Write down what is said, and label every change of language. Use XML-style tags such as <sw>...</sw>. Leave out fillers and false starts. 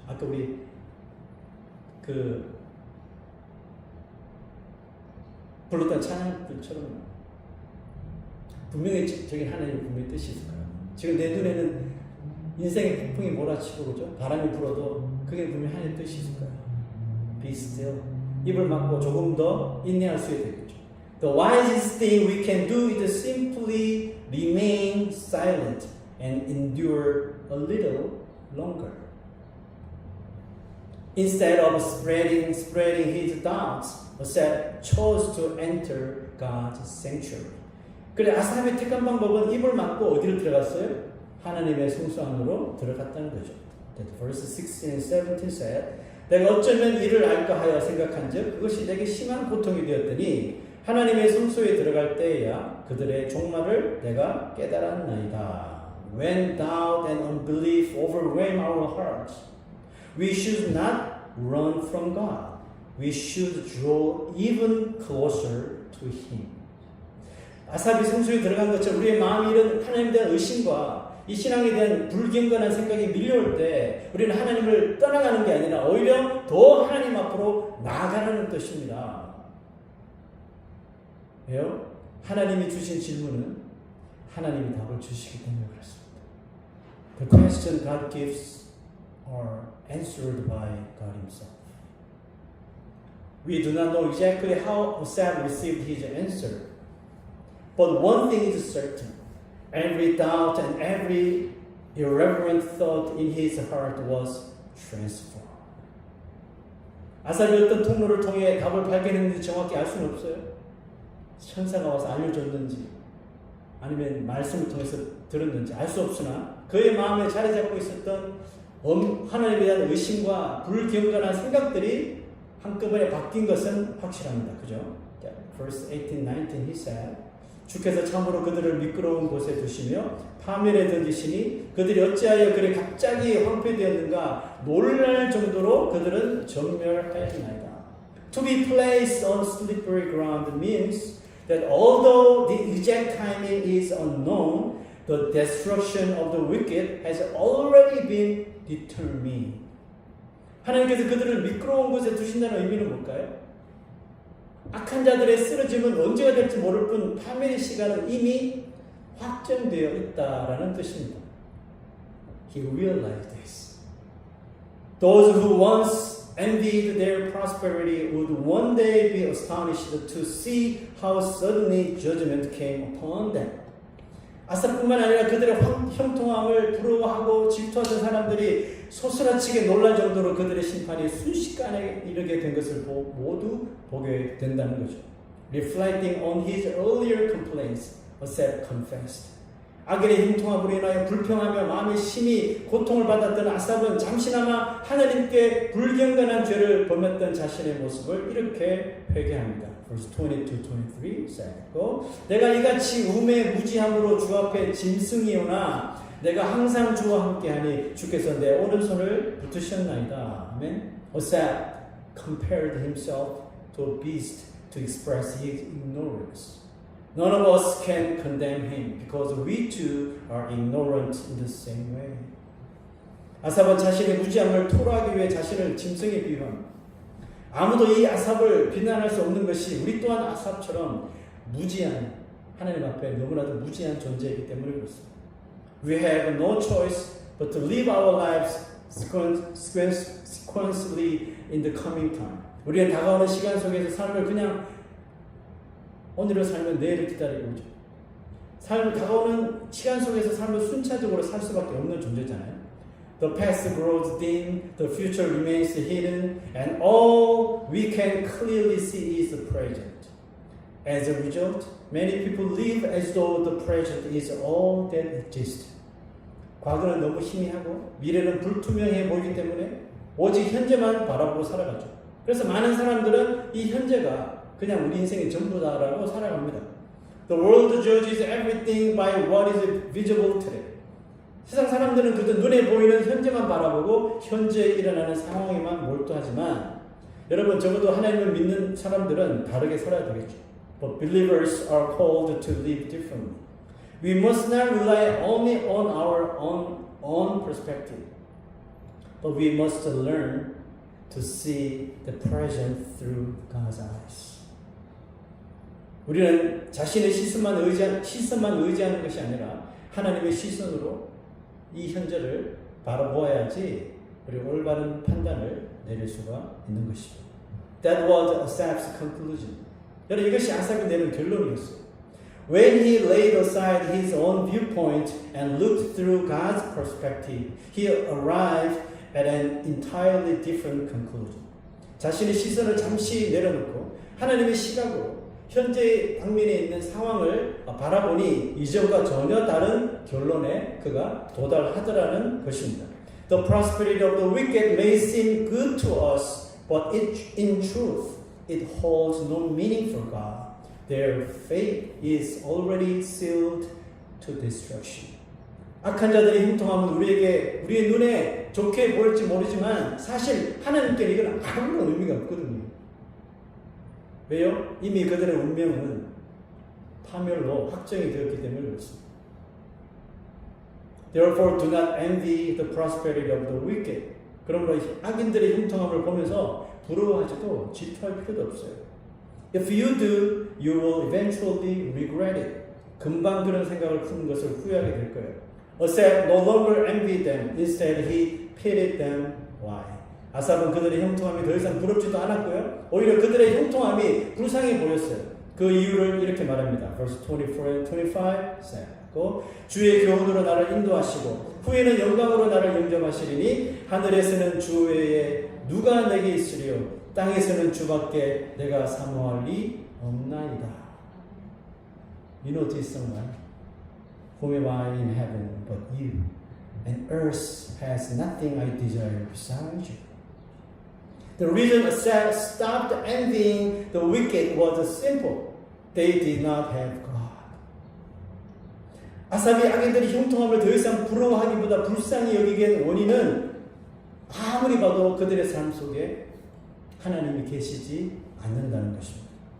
<ko>아까 우리 불렀던 찬양들처럼 분명히 저기 하나님의 분명히 뜻이 있을 거예요. 지금 내 눈에는 인생의 폭풍이 몰아치고 그죠? 바람이 불어도 그게 분명히 하나님의 뜻이 있을 거예요.</ko> <en>Be still.</en> <ko>입을 막고 조금 더 인내할 수 있게 되겠죠.</ko> <en>The wisest thing we can do is simply remain silent and endure a little longer. Instead of spreading his doubts, Asaph chose to enter God's sanctuary.</en> <ko>그래 아삽의 택한 방법은 입을 막고 어디로 들어갔어요? 하나님의 성소 안으로 들어갔다는 거죠.</ko> <en>Verse 16 and 17 said,</en> <ko>내가 어쩌면 이를 알까 하여 생각한즉 그것이 내게 심한 고통이 되었더니 하나님의 성소에 들어갈 때에야 그들의 종말을 내가 깨달았나이다.</ko> <en>When doubt and unbelief overwhelm our hearts, we should not run from God. We should draw even closer to Him.</en> <ko>아삽이 성소에 들어간 것처럼 우리의 마음이 이런 하나님에 대한 의심과 이 신앙에 대한 불경건한 생각이 밀려올 때 우리는 하나님을 떠나가는 게 아니라 오히려 더 하나님 앞으로 나아가라는 뜻입니다. 왜요? 하나님이 주신 질문은 하나님이 답을 주시기 때문에 그렇습니다.</ko> <en>The question God gives are answered by God Himself. We do not know exactly how Asaph received his answer, but one thing is certain: every doubt and every irreverent thought in his heart was transformed.</en> <ko>아삽이 어떤 통로를 통해 답을 발견했는지 정확히 알 수는 없어요. 천사가 와서 알려줬는지 아니면 말씀을 통해서 들었는지 알 수 없으나 그의 마음에 자리 잡고 있었던 하나님에 대한 의심과 불경건한 생각들이 한꺼번에 바뀐 것은 확실합니다. 그죠?</ko> <en>Verse 18, 19 he said,</en> <ko>주께서 참으로 그들을 미끄러운 곳에 두시며 파멸에 던지시니 그들이 어찌하여 그리 갑자기 황폐되었는가 놀랄 정도로 그들은 전멸하였나이다.</ko> <en>To be placed on slippery ground means that although the exact timing is unknown, the destruction of the wicked has already been determined.</en> <ko>하나님께서 그들을 미끄러운 곳에 두신다는 의미는 뭘까요? 악한 자들의 쓰러짐은 언제가 될지 모를 뿐 파멸의 시간은 이미 확정되어 있다라는 뜻입니다.</ko> <en>He realized this. Those who once envied their prosperity would one day be astonished to see how suddenly judgment came upon them.</en> <ko>아삽뿐만 아니라 그들의 형통함을 부러워하고 질투하던 사람들이 소스라치게 놀랄 정도로 그들의 심판이 순식간에 이르게 된 것을 모두 보게 된다는 거죠.</ko> <en>Reflecting on his earlier complaints, Asaph confessed.</en> <ko>악인의 형통함으로 인하여 불평하며 마음의 심히 고통을 받았던 아삽은 잠시나마 하나님께 불경건한 죄를 범했던 자신의 모습을 이렇게 회개합니다.</ko> <en>Verse 22-23 said,</en> <ko>내가 이같이 우매 무지함으로 주 앞에 짐승이오나 내가 항상 주와 함께하니 주께서 내 오른손을 붙으셨나이다. 아멘.</ko> <en>Asaph compared himself to a beast to express his ignorance. None of us can condemn him because we too are ignorant in the same way.</en> <ko>아삽은 자신의 무지함을 토로하기 위해 자신을 짐승에 비유합니다. 아무도 이 아삽을 비난할 수 없는 것이 우리 또한 아삽처럼 무지한 하나님 앞에 너무나도 무지한 존재이기 때문에 그렇습니다.</ko> <en>We have no choice but to live our lives sequentially in the coming time.</en> <ko>우리는 다가오는 시간 속에서 삶을 그냥 오늘을 살면 내일을 기다리고 있죠. 삶을 다가오는 시간 속에서 삶을 순차적으로 살 수밖에 없는 존재잖아요.</ko> <en>The past grows dim, the future remains hidden, and all we can clearly see is the present. As a result, many people live as though the present is all that exists.</en> <ko>과거는 너무 희미하고 미래는 불투명해 보이기 때문에 오직 현재만 바라보고 살아가죠. 그래서 많은 사람들은 이 현재가 그냥 우리 인생의 전부다라고 살아갑니다.</ko> <en>The world judges everything by what is visible today.</en> <ko>세상 사람들은 그저 눈에 보이는 현재만 바라보고 현재에 일어나는 상황에만 몰두하지만 여러분 적어도 하나님을 믿는 사람들은 다르게 살아야 되겠죠.</ko> <en>But believers are called to live differently. We must not rely only on our own perspective, but we must learn to see the present through God's eyes.</en> <ko>우리는 자신의 시선만 의지하는 것이 아니라 하나님의 시선으로 이 현재를 바라보아야지 그리고 올바른 판단을 내릴 수가 있는 것입니다.</ko> <en>That was Asaph's conclusion.</en> <ko>여러분 이것이 아삽이 내는 결론이었어요.</ko> <en>When he laid aside his own viewpoint and looked through God's perspective, he arrived at an entirely different conclusion.</en> <ko>자신의 시선을 잠시 내려놓고 하나님의 시각으로 현재의 방면에 있는 상황을 바라보니 이전과 전혀 다른 결론에 그가 도달하더라는 것입니다.</ko> <en>The prosperity of the wicked may seem good to us, but in truth, it holds no meaning for God. Their fate is already sealed to destruction.</en> <ko>악한 자들의 형통함은 우리의 눈에 좋게 보일지 모르지만 사실 하나님께는 이건 아무런 의미가 없거든요. 왜요? 이미 그들의 운명은 파멸로 확정이 되었기 때문에 그렇습니다.</ko> <en>Therefore, do not envy the prosperity of the wicked.</en> <ko>그러므로 악인들의 형통함을 보면서 부러워하지도 질투할 필요도 없어요.</ko> <en>If you do, you will eventually regret it.</en> <ko>금방 그런 생각을 푸는 것을 후회하게 될 거예요.</ko> <en>Asaph no longer envied them. Instead, he pitied them. Why?</en> <ko>아삽은 그들의 형통함이 더 이상 부럽지도 않았고요. 오히려 그들의 형통함이 불쌍해 보였어요. 그 이유를 이렇게 말합니다.</ko> <en>Verse 24 and 25 say.</en> <ko>주의 교훈으로 나를 인도하시고 후에는 영광으로 나를 영접하시리니 하늘에서는 주 외에 누가 내게 있으리요 땅에서는 주밖에 내가 사모할 리 없나이다.</ko> <en>You know this song, right? Whom am I in heaven but you? And earth has nothing I desire besides you. The reason Asaph stopped envying the wicked was simple. They did not have God.</en> <ko>아삽이 악인들이 형통함을 더 이상 부러워하기보다 불쌍히 여기게 된 원인은 아무리 봐도 그들의 삶 속에 하나님이 계시지 않는다는 것입니다.</ko>